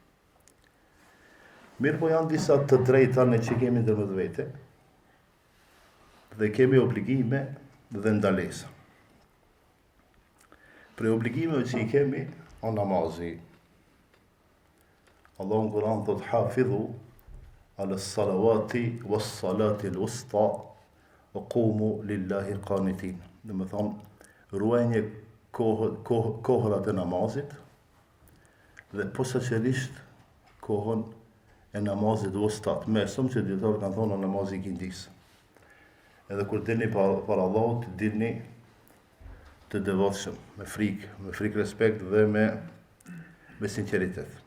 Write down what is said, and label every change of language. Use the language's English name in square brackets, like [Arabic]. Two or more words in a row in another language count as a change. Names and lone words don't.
[Albanian] Mirë po janë disa të drejta ne që kemi ndërmjet vete, dhe kemi obligime dhe ndalesa. Për obligimeve që i kemi, o namazi. Allahu në Kur'an thot [Arabic] حافظوا على الصلوات والصلاة الوسطى وقوموا لله قانتين. [Albanian] Dhe më thonë, ruajnje kohërat e namazit dhe posaçërisht kohën e namazit wustat. Mesëm që dietarët kanë thonë namazi i kindis. Edhe kur dilni para Allahut, dilni të devotshëm, me frikë respekt dhe me me sinceritet.